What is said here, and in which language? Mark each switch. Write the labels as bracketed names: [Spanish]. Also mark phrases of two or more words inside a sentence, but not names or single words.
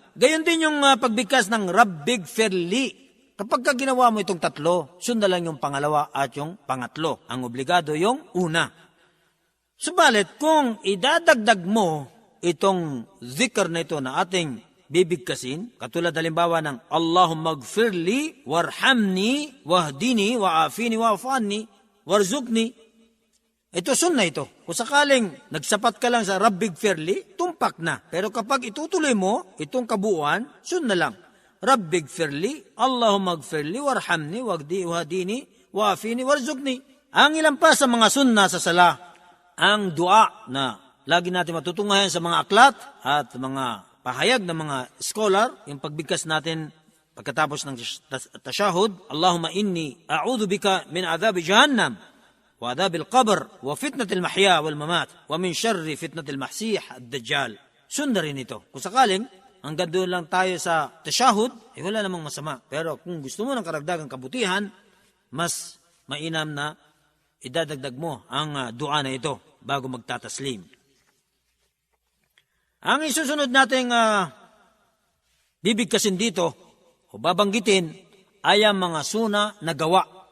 [Filipino] Gayon din yung pagbigkas ng [Arabic] رب اغفر لي. [Filipino] Kapag ginawa mo itong 3, sunna lang yung pangalawa at yung pangatlo. Ang obligado yung una. Subalit, kung idadagdag mo itong zikr na ito na ating bibigkasin, katulad halimbawa ng [Arabic] اللهم اغفر لي وارحمني واهدني, وعافني واعف عني وارزقني. [Filipino] Ito sunna ito. Kung sakaling nagsapat ka lang sa [Arabic] رب اغفر لي, [Filipino] tumpak na. Pero kapag itutuloy mo, itong kabuuan, sunna lang. [Arabic] رب اغفر لي اللهم اغفر لي وارحمني واهدني, وعافني وارزقني. [Filipino] Ang ilan pa sa mga sunna sa sala, ang dua na lagi natin matutungayan sa mga aklat at mga pahayag ng mga scholar, yung pagbigkas natin pagkatapos ng tashahud, [Arabic] اللهم إني أعوذ بك من عذاب جهنم وعذاب القبر وفتنة المحيا والممات ومن شر فتنة المسيح الدجال. [Filipino] Sunna rin ito. Kung sakaling, hanggang doon lang tayo sa tashahud, wala namang masama. Pero kung gusto mo ng karagdagang kabutihan, mas mainam na idadagdag mo ang dua na ito bago magtataslim. Ang isusunod nating bibigkasin dito o babanggitin ay ang mga suna na gawa.